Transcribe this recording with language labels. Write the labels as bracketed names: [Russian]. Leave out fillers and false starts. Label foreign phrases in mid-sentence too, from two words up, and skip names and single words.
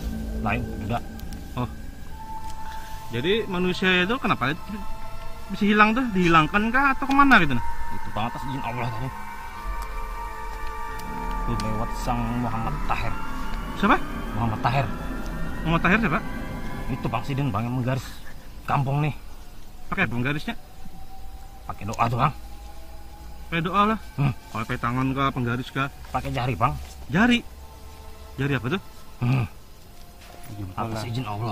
[Banjar] Lain tidak. Oh. Jadi manusia itu kenapa bisa hilang tuh? Dihilangkan kah atau kemana gitu nah? Itu Bang atas izin Allah tadi. Lewat sang Muhammad Tahir. Siapa? Muhammad Tahir. Muhammad Tahir siapa? Itu Bang Sidin Bang yang menggaris kampung nih. Pakai apa penggarisnya? Pakai doa tuh Bang. Pakai doa lah. Pakai tangan kah, penggaris kah? Pakai jari Bang. Jari. Jari apa tuh? Atas izin Allah.